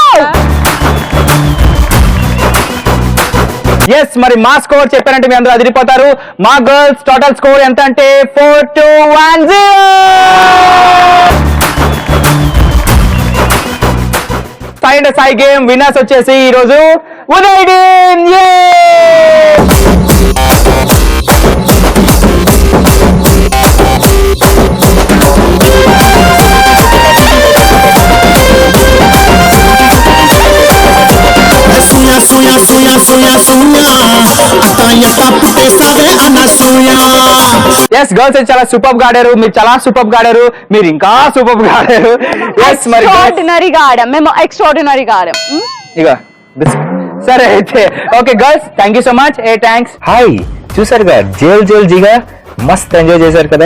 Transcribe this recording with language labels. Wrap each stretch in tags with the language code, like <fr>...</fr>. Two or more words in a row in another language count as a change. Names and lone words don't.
<te>ఎస్, మరి మా స్కోర్ చెప్పారంటే మీ అందరూ అదిరిపోతారు. మా</te> <en>girls total score</en> <te>ఎంత అంటే 4210. సాయి అంటే సాయి</te> <en>game winners</en> <te>వచ్చేసి ఈ రోజు ఉదయ్ టీమ్. Suya, suya, suya, suya, suya. Ata yata pute save anasuya. ఎస్, గర్ల్స్ అయితే చాలా సూపర్ గా ఆడారు, మీరు చాలా సూపర్ గా ఆడారు, మీరు ఇంకా సూపర్ గా ఆడారు. ఎస్, మరి ఎక్స్ట్రాడినరీగా ఆడాం, మేము ఎక్స్ట్రాడినరీగా ఆడాం. ఇక సరే అయితే</te> <en>okay girls, thank you so much.</en> <te>థ్యాంక్స్. హాయ్, చూసారుగా జేల్ జేల్ జీగా మస్త్ ఎంజాయ్ చేశారు కదా.</te>